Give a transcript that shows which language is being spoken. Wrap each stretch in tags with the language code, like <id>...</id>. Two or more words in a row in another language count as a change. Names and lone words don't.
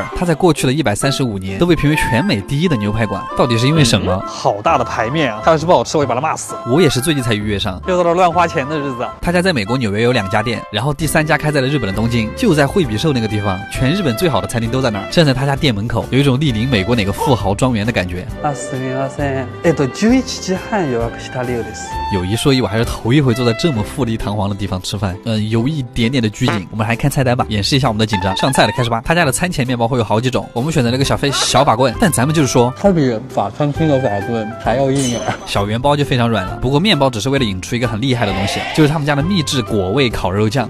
<zh>他在过去的135年都被评为全美第一的牛排馆，到底是因为什么？好大的排面啊！它要是不好吃，我就把它骂死。我也是最近才预约上，又到了乱花钱的日子。他家在美国纽约有2家店，然后第3家开在了日本的东京，就在惠比寿那个地方，全日本最好的餐厅都在那儿。站在他家店门口，有一种莅临美国哪个富豪庄园的感觉。</zh> <ja>すみません。11時半予約した料です。</ja> <zh>有一说一，我还是头一回坐在这么富丽堂皇的地方吃饭，有一点点的拘谨。我们来看菜单吧，掩饰一下我们的紧张。上菜了，开始吧。他家的餐前面包会有好几种，我们选择了个小法棍，但咱们就是说，它比法餐厅的法棍还要硬点。小圆包就非常软了，不过面包只是为了引出一个很厉害的东西，就是他们家的秘制果味烤肉酱。</zh>